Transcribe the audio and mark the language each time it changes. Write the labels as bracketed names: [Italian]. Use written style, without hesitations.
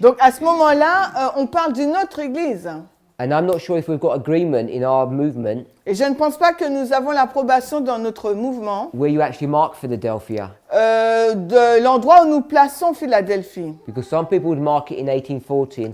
[French] donc à ce moment-là, on parle d'une autre Église. [English] And I'm not sure if we've got agreement in our movement [French] Et je ne pense pas que nous avons l'approbation dans notre mouvement [English] where you actually mark Philadelphia. [French] de l'endroit où nous plaçons Philadelphie. [English] Because some people would mark it in 1840 and